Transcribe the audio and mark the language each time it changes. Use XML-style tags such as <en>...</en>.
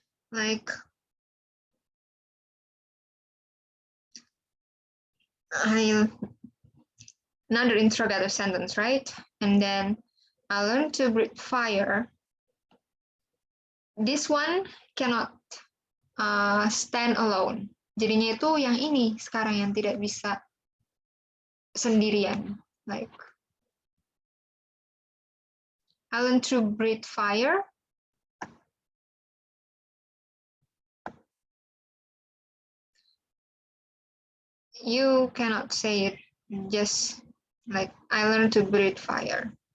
<en>Like, another interrogative sentence, right? And then I learned to breathe fire. This one cannot stand alone.</en> <id>Jadinya itu yang ini sekarang yang tidak bisa sendirian.</id> <en>Like, I learned to breathe fire. You cannot say it just like, I learned to breathe fire.</en>